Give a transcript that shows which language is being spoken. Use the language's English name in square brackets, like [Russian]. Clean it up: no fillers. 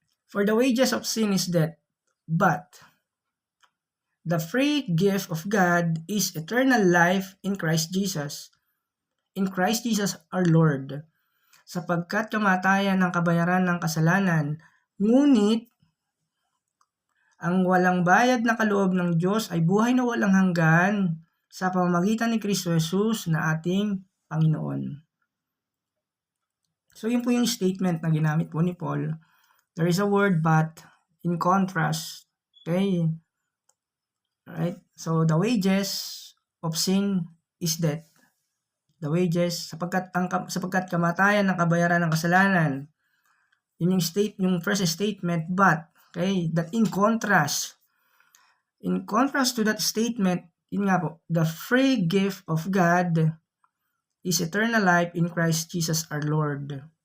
[English] For the wages of sin is death, but the free gift of God is eternal life in Christ Jesus. In Christ Jesus our Lord. [Filipino] Sapagkat kamatayan ang kabayaran ng kasalanan, ngunit ang walang bayad na kaloob ng Diyos ay buhay na walang hanggan sa pamamagitan ni Kristo Jesus na ating Panginoon. So, yun po yung statement na ginamit po ni Paul. [English] There is a word but in contrast. Okay? Right? So, the wages of sin is death. The wages, [Filipino] sapagkat kamatayan ng kabayaran ng kasalanan. Yun yung first statement, [English] but, okay, that in contrast to that statement, [Filipino] yun nga po, [English] the free gift of God is eternal life in Christ Jesus our Lord.